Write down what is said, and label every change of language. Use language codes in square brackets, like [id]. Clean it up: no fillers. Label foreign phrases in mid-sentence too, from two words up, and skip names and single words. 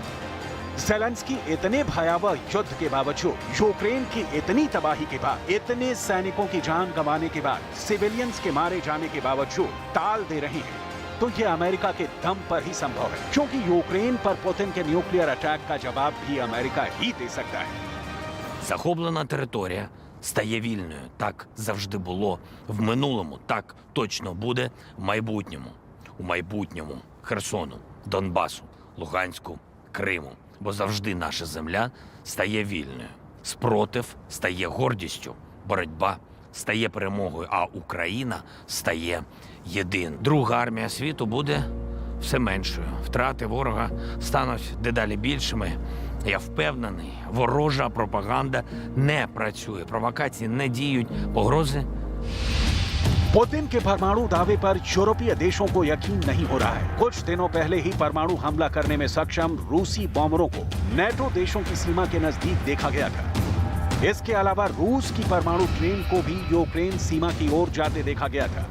[hi] ज़ेलेंस्की इतने भयावह युद्ध के बावजूद, यूक्रेन की इतनी तबाही के बाद, इतने सैनिकों की जान गंवाने के बाद, सिविलियंस के मारे जाने के बावजूद टाल दे रही है, तो ये अमेरिका के दम पर ही संभव है, क्योंकि यूक्रेन पर पुतिन के [en] nuclear attack [hi] का जवाब भी अमेरिका ही दे सकता है। [uk] Захоплена територія стає вільною. Так завжди було в минулому, так точно буде в майбутньому. У майбутньому Херсону, Донбасу, Луганську, Криму. Бо завжди наша земля стає вільною. Спротив стає гордістю, боротьба стає перемогою, а Україна стає єдиною. Друга армія світу буде все меншою. Втрати ворога стануть дедалі більшими. Я впевнений, ворожа пропаганда не працює, провокації не діють, погрози. [hi] पुतिन के परमाणु दावे पर यूरोपीय देशों को यकीन नहीं हो रहा है। कुछ दिनों पहले ही परमाणु हमला करने में सक्षम रूसी बॉम्बरों को नेटो देशों की सीमा के नजदीक देखा गया था। इसके अलावा रूस की परमाणु ट्रेन को भी यूक्रेन सीमा की ओर जाते देखा गया था।